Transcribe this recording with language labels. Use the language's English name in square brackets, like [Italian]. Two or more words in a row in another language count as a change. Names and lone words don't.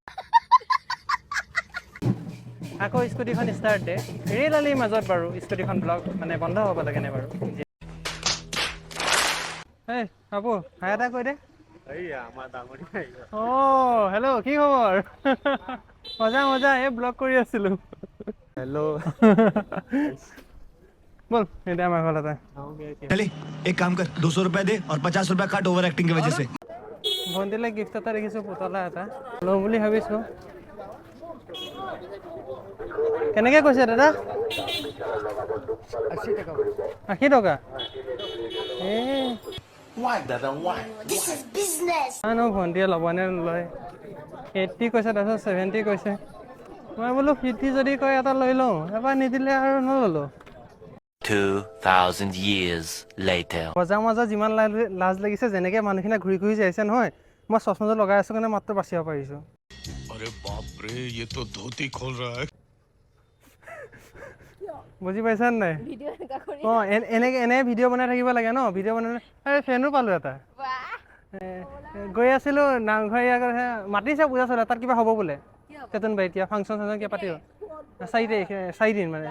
[Assamese] আকৌ স্কুটিখন ষ্টাৰ্ট দে, ৰেল আলিৰ মাজত বাৰু স্কুটিখন মানে বন্ধ হ'ব লাগেনে বাৰু? এই পাপু, হাই এটা কৈ দে। হেল্ল', কি খবৰ? মজা, এই ব্লগ কৰি আছিলোঁ। [Hindi] हेलो। [Assamese] ব'ল এতিয়া আমাৰ ঘৰলৈ। [Hindi] चले एक काम कर 200 रुपए दे और 50 रुपए काट [English] over acting [Hindi] की वजह से। [Assamese] ভণ্টিলৈ গিফ্ট এটা দেখিছোঁ, পুতলা এটা লওঁ বুলি ভাবিছোঁ। কেনেকৈ কৈছে দাদা? 80 টকা। জানো ভণ্টিয়ে ল'বনে নলয়। 80 কৈছে, তাৰপিছত 70 কৈছে। মই বোলো 50 যদি কয় এটা লৈ লওঁ, এবাৰ নিদিলে আৰু নল'লোঁ। [English] 2000 years later. [Assamese] বজাৰ মাজত যিমান লাজ লাগিছে, যেনেকৈ মানুহখিনিয়ে ঘূৰি যাইছে নহয়, মই চশমাযোৰ লগাই আছোঁ কাৰণে মাত্ৰ বাচিব পাৰিছোঁ। [Hindi] अरे बाप रे ये तो धोती खोल रहा है। [Assamese] বুজি পাইছা নাই? অঁ এনে ভিডিঅ' বনাই থাকিব লাগে ন, ভিডিঅ' বনাই ফেনো পালোঁ এটা। গৈ আছিলোঁ নামঘৰ আগতহে মাতিছে পূজা চলে, তাত কিবা হ'ব বোলে তেতুনবাৰী, এতিয়া ফাংচন চাংচন কিবা পাতিব 4 তাৰিখ 4 দিন মানে।